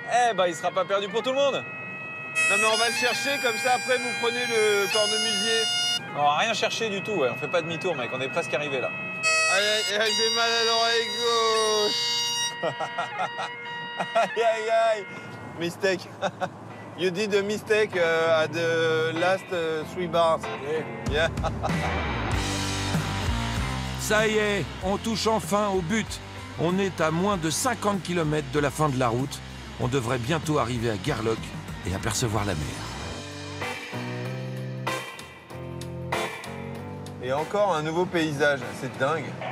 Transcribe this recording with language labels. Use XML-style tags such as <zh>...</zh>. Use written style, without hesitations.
<fr>Eh ben, il sera pas perdu pour tout le monde. Non mais on va le chercher, comme ça après vous prenez le cornemusier. On va rien chercher du tout, ouais. On fait pas demi-tour, mec. On est presque arrivé là. Aïe, j'ai mal à l'oreille gauche. Aïe.</fr> <en>Mistake. You did a mistake at the last 3 bars. Yeah.</en> <fr>Ça y est, on touche enfin au but. On est à moins de 50 km de la fin de la route. On devrait bientôt arriver à Garlock et apercevoir la mer. Et encore un nouveau paysage, c'est dingue.</fr>